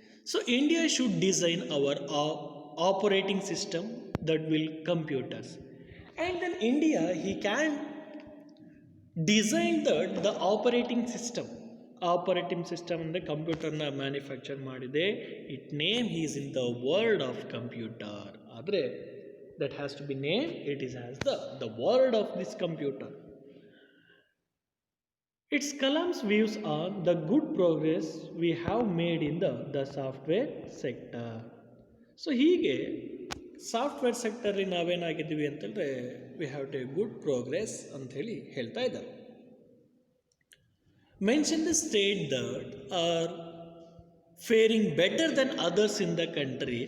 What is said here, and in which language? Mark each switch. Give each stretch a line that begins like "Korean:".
English: So India should design our operating system that will computers, and then India he can design the operating system.
Kannada: Operating system ಅಂದರೆ ಕಂಪ್ಯೂಟರ್ನ manufacture ಮಾಡಿದೆ.
English: It name is in the world of computer. ಆದರೆ that has to be named, it is as the world of this computer. It's Kalam's views on the good progress we have made in the software sector.
Kannada: So ಹೀಗೆ software ಸೆಕ್ಟರ್ಲಿ ನಾವೇನಾಗಿದ್ದೀವಿ ಅಂತಂದರೆ
English: we have to good progress
Kannada: ಅಂಥೇಳಿ ಹೇಳ್ತಾ ಇದ್ದಾರೆ.
English: Mention the state that are faring better then others in the country.